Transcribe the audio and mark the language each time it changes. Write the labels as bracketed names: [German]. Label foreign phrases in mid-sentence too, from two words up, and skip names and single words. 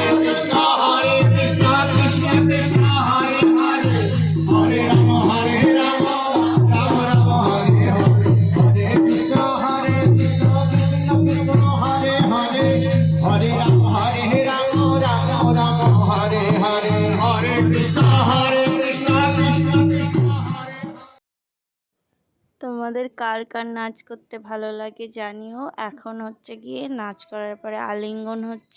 [Bangla] Krishna, Krishna Krishna, Hare Hare, Hare Rama, Rama Rama, Hare Hare, Hare Krishna, Krishna Krishna, Hare Hare, Hare Rama, Rama Rama, Hare Hare, Hare Krishna, Krishna Krishna। তোমাদের কার কার নাচ করতে ভালো লাগে জানিও। এখন হচ্ছে গিয়ে নাচ করার পরে আলিঙ্গন হচ্ছে।